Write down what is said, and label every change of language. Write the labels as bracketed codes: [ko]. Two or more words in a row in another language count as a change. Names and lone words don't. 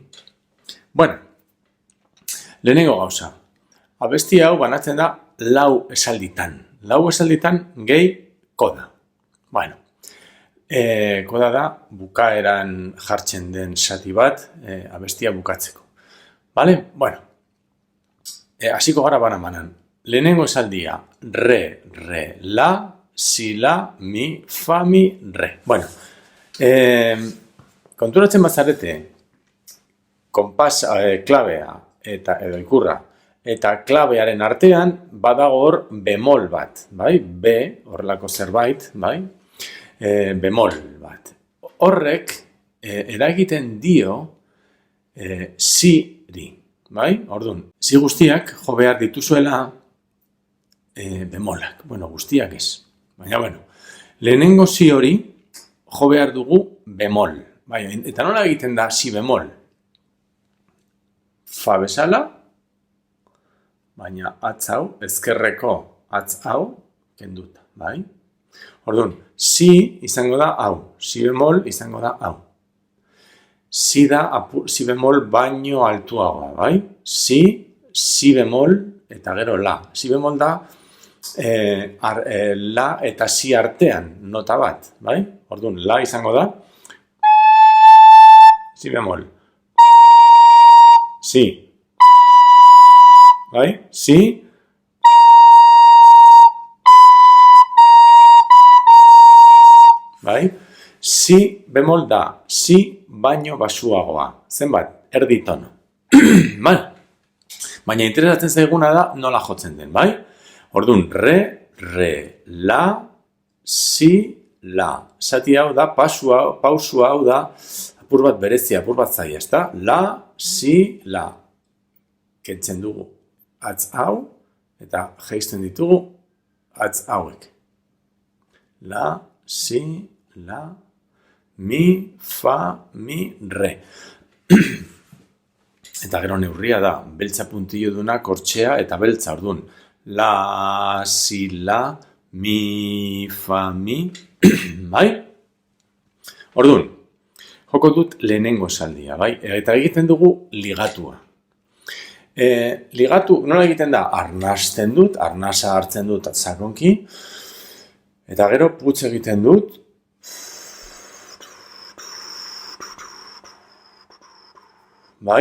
[eu] Bueno, lehenengo gauza, abesti hau banatzen da lau esalditan. Lau esalditan gehi koda. Bueno, koda da bukaeran jartzen den zati bat abestia bukatzeko. Vale? Bueno, hasiko gara banan. Lehenengo esaldia, re, la, si, la, mi, fa, mi, re. Bueno, konturatzen bazarete, konpas klabea edo ikurra, eta klabearen artean badago hor bemol bat, bai? B, horrelako zerbait, bai? Bemol bat. Horrek eragiten dio si-ri, bai? Orduan, si guztiak jo behar dituzuela bemolak. Bueno, guztiak ez. Baina, bueno, lehenengo si hori jo behar dugu bemol. Bai, eta nola egiten da si bemol? Fa bezala, baina atz hau, ezkerreko atz hau, kenduta, bai? Orduan, si izango da hau, si bemol izango da hau. Si bemol baino altuagoa, bai? Si bemol eta gero la. Si bemol da la eta si artean nota bat, bai? Orduan, la izango da si bemol. Si. Bai? Si. Bai? Si bemol da si baino basuagoa. Zenbat? Erdi tono. Bai? Baina interesatzen zaiguna da nola jotzen den, bai? Orduan, re, la, si, la. Zati hau da, pausu hau da, apur bat berezia, apur bat zaila, ezta? La, si, la. Kentzen dugu atz hau, eta jaisten ditugu atz hauek. La, si, la, mi, fa, mi, re. Eta gero neurria da, beltza puntillo duna, kortxea eta beltza, orduan. La, si, la, mi, fa, mi, bai? Orduan, joko dut lehenengo esaldia, bai? Eta egiten dugu ligatua. Ligatu, nola egiten da? Arnasten dut, arnasa hartzen dut sakonki, eta gero putz egiten dut, bai?